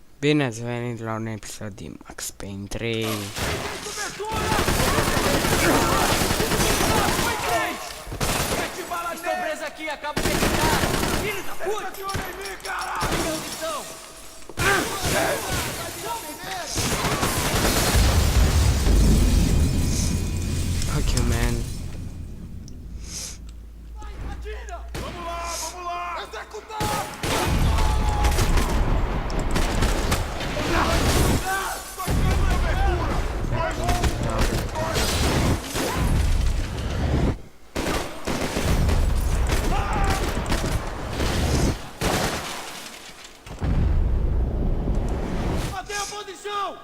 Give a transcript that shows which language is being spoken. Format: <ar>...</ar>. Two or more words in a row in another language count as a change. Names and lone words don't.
<ro>Bine ați venit la un episod din Max Payne 3.</ro> <pt>Estou preso aqui, acabo de chegar. Filho da puta!</pt> <en>Fuck you, man.</en> <pt>Vamos lá! Executar! Mantenha a posição!</pt>